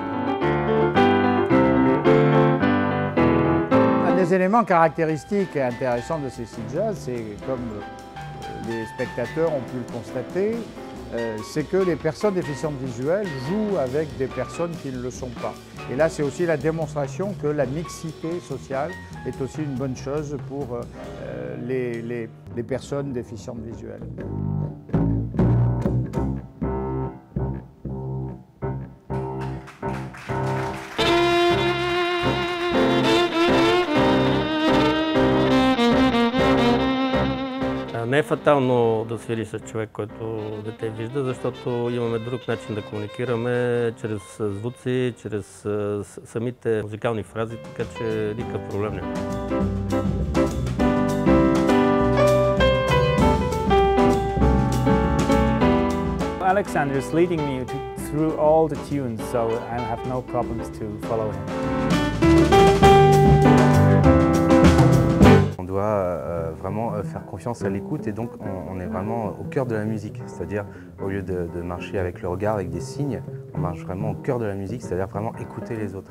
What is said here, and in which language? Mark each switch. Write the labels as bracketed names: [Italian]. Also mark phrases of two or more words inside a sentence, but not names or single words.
[French] Un des éléments caractéristiques et intéressants de ces Sea Jazz, c'est comme les spectateurs ont pu le constater, c'est que les personnes déficientes visuelles jouent avec des personnes qui ne le sont pas. Et là, c'est aussi la démonstration que la mixité sociale est aussi une bonne chose pour les personnes déficientes visuelles. [Bulgarian] Не е фатално да свири с човек, който дете вижда, защото имаме друг начин да комуникираме чрез звуци, чрез самите музикални фрази, така че никакъв проблем няма. [English] Alexander is leading me through all the tunes, so I have no problems to follow him. [French] On doit vraiment faire confiance à l'écoute et donc on est vraiment au cœur de la musique. C'est-à-dire au lieu de marcher avec le regard, avec des signes, on marche vraiment au cœur de la musique, c'est-à-dire vraiment écouter les autres.